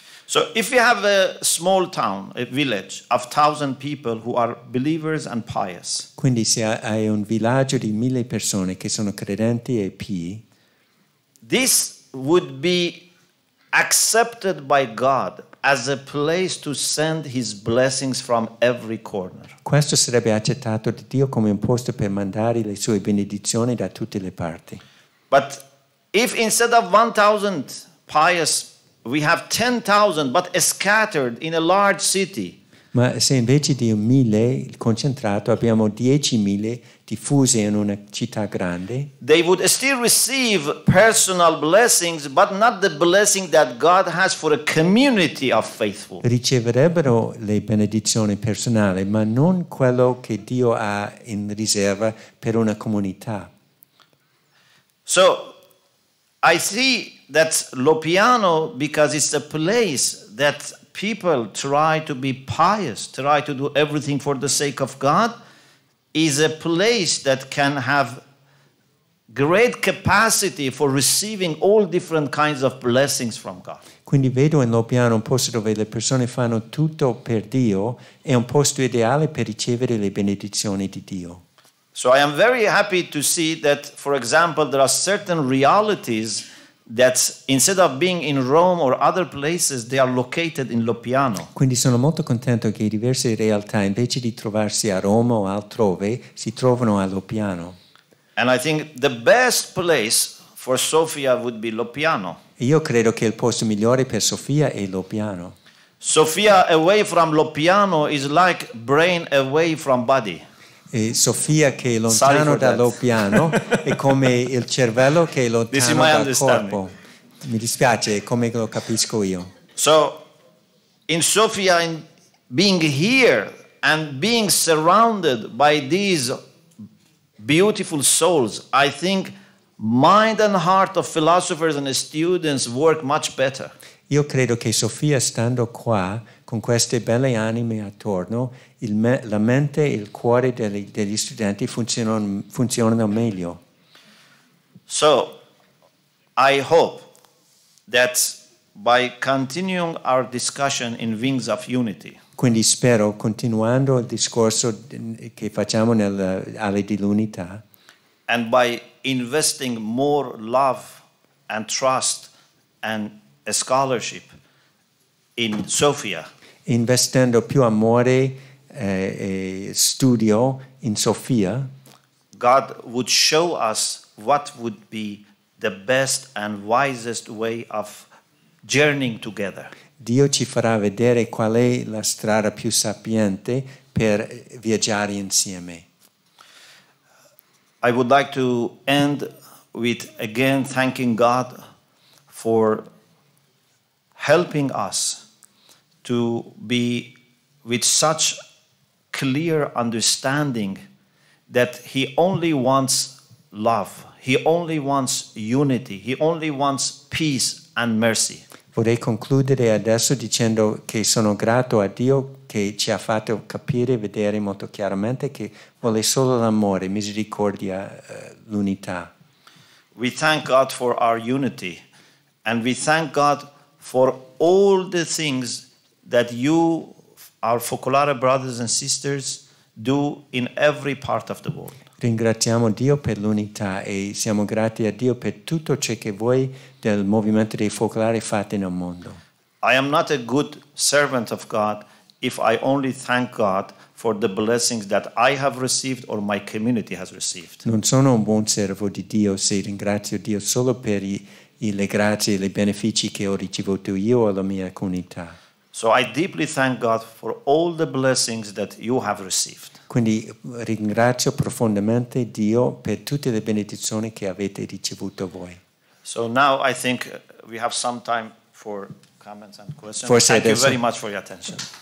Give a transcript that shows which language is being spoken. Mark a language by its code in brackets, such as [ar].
[en] So if you have a small town, a village of 1,000 people who are believers and pious, [it] Quindi se hai un villaggio di 1000 persone che sono credenti e pii, [en] this would be accepted by God as a place to send his blessings from every corner. [it] questo sarebbe accettato da Dio come un posto per mandare le sue benedizioni da tutte le parti. [en] But if instead of 1,000 pious, we have 10,000 but scattered in a large city, [it] Ma se invece di 1000 concentrato abbiamo 10.000 diffuse in una città grande, [en] they would still receive personal blessings, but not the blessing that God has for a community of faithful. [it] riceverebbero le benedizioni personali, ma non quello che Dio ha in riserva per una comunità. [en] So I see that Lopiano, because it's a place that people try to be pious, try to do everything for the sake of God, is a place that can have great capacity for receiving all different kinds of blessings from God. [it] Quindi vedo in Lopiano un posto dove le persone fanno tutto per Dio, è un posto ideale per ricevere le benedizioni di Dio. [en] So I am very happy to see that, for example, there are certain realities that instead of being in Rome or other places, they are located in Lopiano. [it] Quindi sono molto contento che diverse realtà, invece di trovarsi a Roma o altrove, si trovano a Lopiano. [en] And I think the best place for Sofia would be Lopiano. [it] E io credo che il posto migliore per Sofia è Lopiano. [en] Sofia away from Lopiano is like brain away from body. [it] E Sofia che è lontano da Lopiano è come il cervello che è lontano dal corpo. Mi dispiace, è come lo capisco io. [en] So in Sofia, in being here and being surrounded by these beautiful souls, I think mind and heart of philosophers and students work much better. [it] Io credo che Sofia, stando qua, con queste belle anime attorno, la mente e il cuore degli studenti funzionano meglio. [en] So, I hope that by continuing our discussion in Wings of Unity, [it] Quindi spero, continuando il discorso che facciamo nell'Ale dell'Unità, [en] and by investing more love and trust and a scholarship in Sofia, [it] investendo più amore e studio in Sofia, [en] God would show us what would be the best and wisest way of journeying together. [it] Dio ci farà vedere qual è la strada più sapiente per viaggiare insieme. [en] I would like to end with again thanking God for helping us to be with such clear understanding that He only wants love, He only wants unity, He only wants peace and mercy. [it] Vorrei concludere adesso dicendo che sono grato a Dio che ci ha fatto capire e vedere molto chiaramente che vuole solo l'amore, misericordia, l'unità. [en] We thank God for our unity, and we thank God for all the things that you, our Focolare brothers and sisters, do in every part of the world. [it] Ringraziamo Dio per l'unità e siamo grati a Dio per tutto ciò che voi del movimento dei focolari fate nel mondo. [en] I am not a good servant of God if I only thank God for the blessings that I have received or my community has received. [it] Non sono un buon servo di Dio se ringrazio Dio solo per le grazie e i benefici che ho ricevuto io o la mia comunità. [en] So I deeply thank God for all the blessings that you have received. [it] Quindi ringrazio profondamente Dio per tutte le benedizioni che avete ricevuto voi. [en] So now I think we have some time for comments and questions. [it] Forse [en] Thank you [it] adesso. [en] very much for your attention.